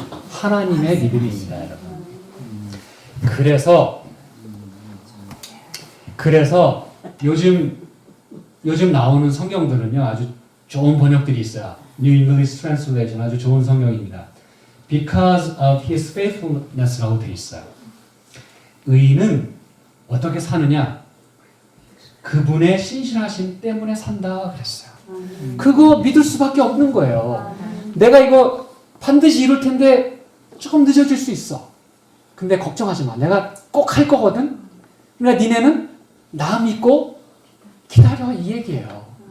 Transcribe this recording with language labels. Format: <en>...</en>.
<ko>하나님의 믿음입니다, 여러분. 그래서 요즘 나오는 성경들은요, 아주 좋은 번역들이 있어요. New English Translation 아주 좋은 성경입니다.</ko> <en>Because of his faithfulness라고</en> <ko>되어 있어요. 의인은 어떻게 사느냐? 그분의 신실하심 때문에 산다 그랬어요. 그거 믿을 수밖에 없는 거예요. 내가 이거 반드시 이룰 텐데 조금 늦어질 수 있어. 근데 걱정하지 마. 내가 꼭 할 거거든. 그러니까 니네는 나 믿고 기다려 이 얘기예요.</ko>